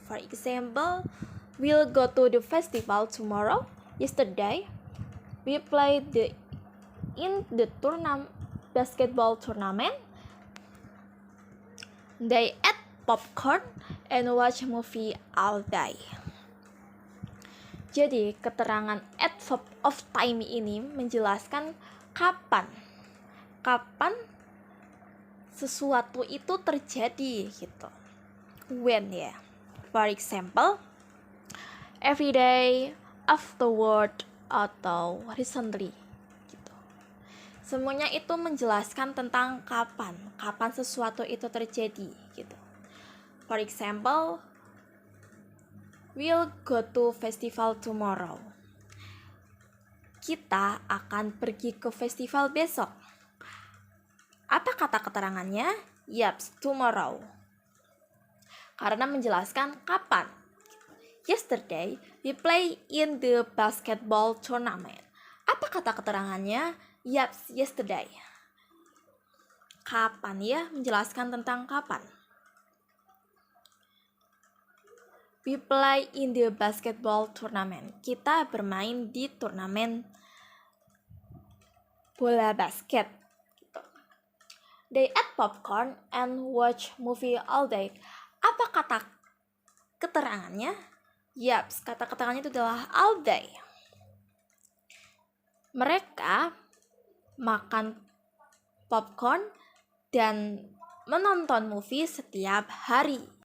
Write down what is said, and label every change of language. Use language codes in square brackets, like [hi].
[en] For example, we'll go to the festival tomorrow. Yesterday, we played in the basketball tournament. They ate popcorn and watch movie all day. [id] Jadi, keterangan adverb of time ini menjelaskan kapan sesuatu itu terjadi gitu. When ya. [en] For example, every day, afterward, atau recently gitu. [id] Semuanya itu menjelaskan tentang kapan sesuatu itu terjadi gitu. [en] For example, we'll go to festival tomorrow. [id] Kita akan pergi ke festival besok. Apa kata keterangannya? Yaps, tomorrow. Karena menjelaskan kapan. [en] Yesterday, we play in the basketball tournament. [id] Apa kata keterangannya? Yaps, yesterday. Kapan ya? Menjelaskan tentang kapan. [en] We play in the basketball tournament. [id] Kita bermain di turnamen bola basket. [en] They eat popcorn and watch movie all day. [id] Apa kata keterangannya? Yaps, kata keterangannya itu adalah all day. Mereka makan popcorn dan menonton movie setiap hari.